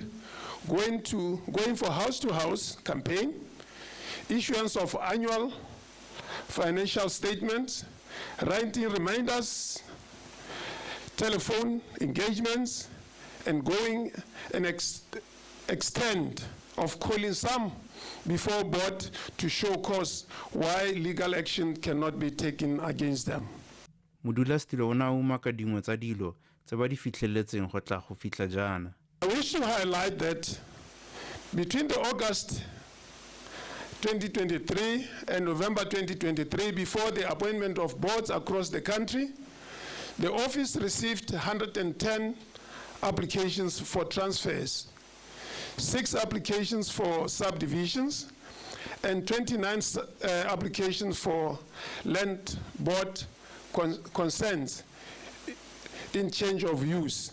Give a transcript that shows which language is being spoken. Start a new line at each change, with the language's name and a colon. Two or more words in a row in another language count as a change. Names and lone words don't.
English: going for house-to-house campaign, issuance of annual financial statements, writing reminders, telephone engagements, and going an extent of calling some before board to show cause why legal action cannot be taken against them.
Tswana: Modulasetilo o ne a umaka dingwe tsa dilo tse ba di fitlheletseng go tla go fitlha jana.
English: I wish to highlight that between the August 2023 and November 2023, before the appointment of boards across the country, the office received 110 applications for transfers, 6 applications for subdivisions, and 29 applications for land board consents in change of use.